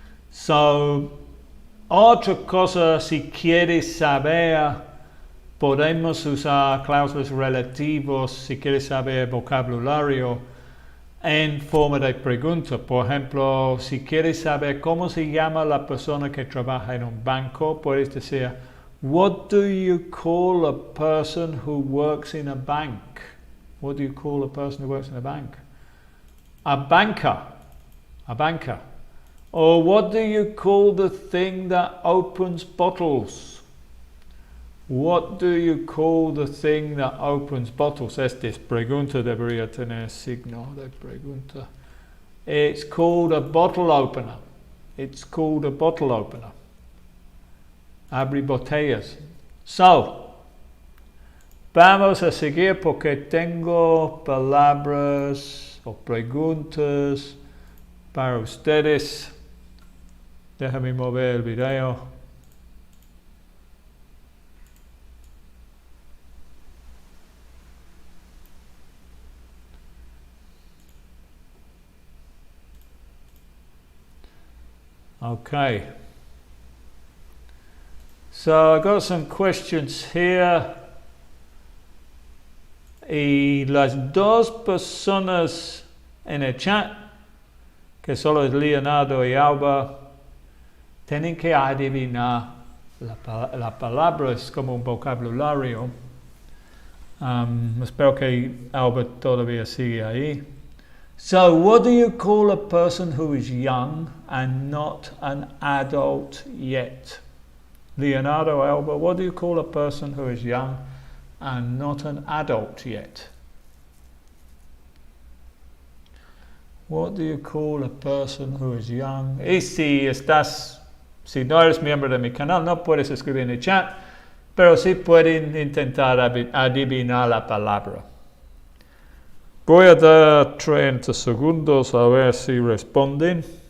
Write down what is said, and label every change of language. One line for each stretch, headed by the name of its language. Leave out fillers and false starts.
Spanish: So, otra cosa, si quieres saber, podemos usar cláusulas relativas, si quieres saber vocabulario, en forma de pregunta. Por ejemplo, si quieres saber cómo se llama la persona que trabaja en un banco, puedes decir,
English: what do you call a person who works in a bank? What do you call a person who works in a bank? A banker. A banker. Or what do you call the thing that opens bottles? What do you call the thing that opens bottles?
Spanish: Esta pregunta debería tener signo de pregunta.
English: It's called a bottle opener. It's called a bottle opener.
Spanish: Abre botellas. So, vamos a seguir porque tengo palabras o preguntas para ustedes. Déjame mover el video.
English: Okay, so I got some questions here.
Spanish: Y las dos personas en el chat, que solo es Leonardo y Alba, tienen que adivinar la palabra, es como un vocabulario. Espero que Alba todavía sigue ahí.
English: So what do you call a person who is young and not an adult yet? Leonardo, Alba, what do you call a person who is young and not an adult yet? What do you call a person who is young?
Spanish: Y si no eres miembro de mi canal, no puedes escribir en el chat, pero sí pueden intentar adivinar la palabra. Voy a dar 30 segundos a ver si responden.